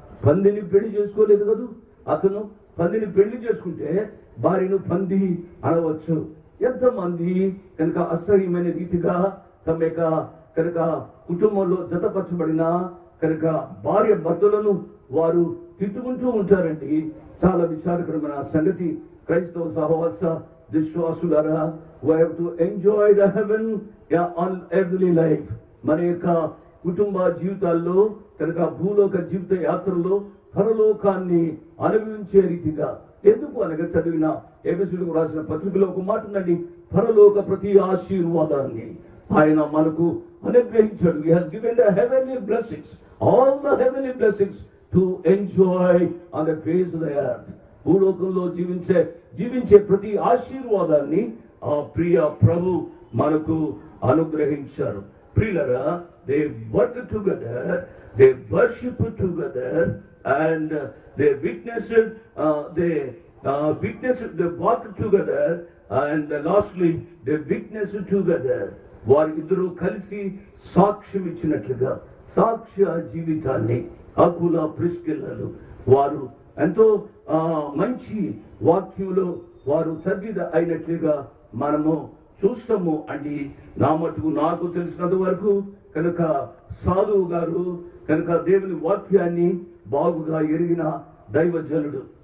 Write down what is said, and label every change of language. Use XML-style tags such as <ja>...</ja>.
<te>పందిని పెళ్లి చేసుకోలేదు కదూ అతను. పందిని పెళ్లి చేసుకుంటే భార్యను పంది అనవచ్చు. ఎంతమంది కనుక అసహ్యమైన రీతిగా తమ యొక్క కనుక కుటుంబంలో జతపరచబడిన కనుక భార్య భర్తలను వారు తిట్టుకుంటూ ఉంటారండి. చాలా విచారకరమైన సంగతి. క్రైస్తవ సహవాస విశ్వాసులారా,</te> <en>we have to enjoy the heaven on earthly life.</en> <te>మన యొక్క కుటుంబ జీవితాల్లో కనుక భూలోక జీవిత యాత్రలో పరలోకాన్ని అనుభవించే రీతిగా ఎందుకు అనగా చదివిన ఎఫెసీయులకు రాసిన పత్రికలో ఒక మాట ఉందండి, పరలోక ప్రతి ఆశీర్వాదాన్ని ఆయన మనకు అనుగ్రహించాడు.</te> <en>He has given the heavenly blessings, all the heavenly blessings to enjoy on the face of the earth.</en> <te>భూలోకంలో జీవించే ప్రతి ఆశీర్వాదాన్ని ఆ ప్రియ ప్రభు మనకు అనుగ్రహించారు. ప్రియులరా,</te> <en>they work together, they worship together, and they witnessed, they walked together, and lastly they witnessed together.</en> <te>వారు ఇద్దరు కలిసి సాక్ష్యం ఇచ్చినట్లుగా సాక్ష్య జీవితాన్ని అకుల ప్రిస్కిల్లలు వారు ఎంతో మంచి వాక్యంలో వారు తగ్గిద అయినట్లుగా మనము చూస్తాము అండి. నా మటుకు నాకు తెలిసినంత వరకు కనుక సాధువు గారు కనుక దేవుని వాక్యాన్ని బాగుగా ఎరిగిన దైవజనుడు.</te>